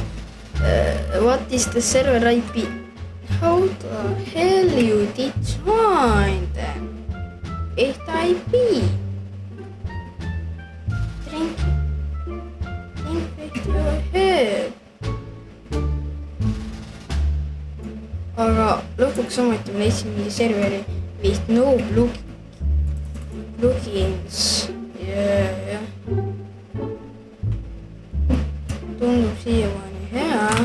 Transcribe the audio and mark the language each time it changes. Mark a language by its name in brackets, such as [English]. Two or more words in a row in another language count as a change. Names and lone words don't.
[English] What is the server IP? How the hell you did join them? Ehk IP? Drink with your head. [Estonian] aga lõpuks ometi ma leidsin mingi serveri [English] with no plugins. [Estonian] jah. tundub siiamaani hea.